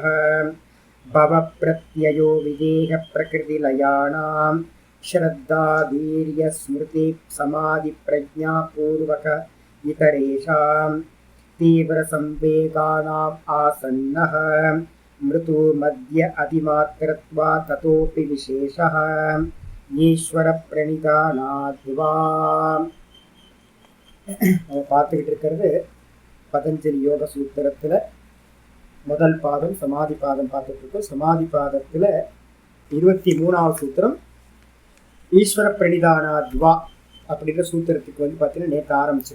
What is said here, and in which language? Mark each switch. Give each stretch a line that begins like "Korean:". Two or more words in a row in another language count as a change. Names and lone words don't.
Sanskrit: भव प्रत्ययो विदेह प्रकृतिलयानां श्रद्धा वीर्य स्मृति समाधि प्रज्ञा पूर्वक इतरेषां तीव्र संवेगानाम् आसन्नः मृतु मध्य अधिमात्रत्वा ततोपि विशेषः ईश्वर प्रणिधानाद्वा।
Tamil: பார்த்துக்கிட்டு இருக்கிறது பதஞ்சலி யோக சூத்திரத்தில் முதல் பாதம் சமாதி பாதம் பார்த்துட்டு இருக்கோம். சமாதி பாதத்தில் 23வது சூத்திரம் ஈஸ்வர பிரணிதானாத்வா அப்படிங்கிற சூத்திரத்துக்கு பார்த்தீங்கன்னா நேற்று ஆரம்பிச்சிருக்கோம்.